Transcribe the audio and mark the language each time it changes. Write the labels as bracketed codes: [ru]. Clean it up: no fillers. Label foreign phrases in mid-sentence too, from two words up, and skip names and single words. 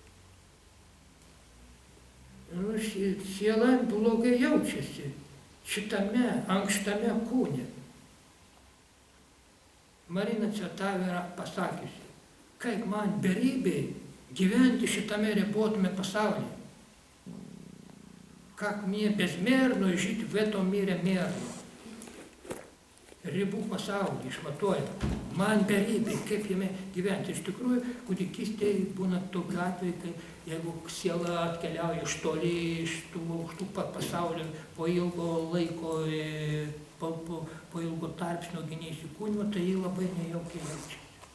[lt] Siela blogai jaučiasi šitame ankštame kūne. Marina Cvetava yra pasakiusi, kaip man beribėj gyventi šitame ribotame pasaulyje. [ru] Как мне безмерно жить в этом мире мерно. [lt] Ribų pasaulį išmatuojama. Man beribė, kaip jame gyventi. Iš tikrųjų, kūdikystėje būna tokiu atveju, kai jeigu siela atkeliauja iš toli, iš tų aukštų pasaulio, po ilgo laiko, po ilgo tarpsnio neįsikūnimo, tai jį labai nejaukiai jaučia.